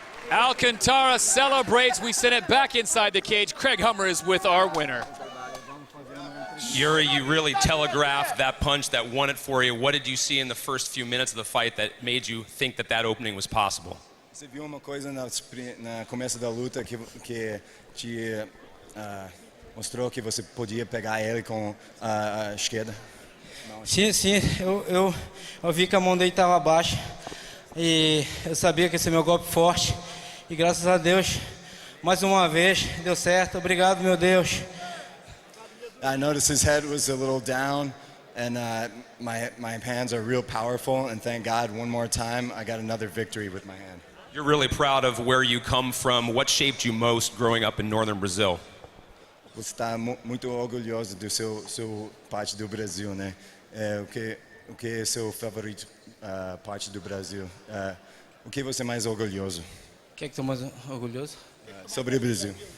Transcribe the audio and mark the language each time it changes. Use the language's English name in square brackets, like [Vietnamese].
[English] Alcantara celebrates. We send it back inside the cage. Craig Hummer is with our winner. Iuri, you really telegraphed that punch that won it for you. What did you see in the first few minutes of the fight that made you think that that opening was possible? [Portuguese] Você viu uma coisa no começo da luta que te mostrou que você podia pegar ele com a esquerda? Sim, eu vi que a mão dele estava baixa e eu sabia que esse é meu golpe forte e graças a Deus, mais uma vez, deu certo. Obrigado, meu Deus. [English] I noticed his head was a little down and my hands are real powerful and thank God one more time I got another victory with my hand. You're really proud of where you come from. What shaped you most growing up in northern Brazil? [Portuguese] Você está muito orgulhoso do seu parte do Brasil, né? O que é seu favorito parte do Brasil? O que você é mais orgulhoso? O que é que estou mais orgulhoso? Sobre o Brasil.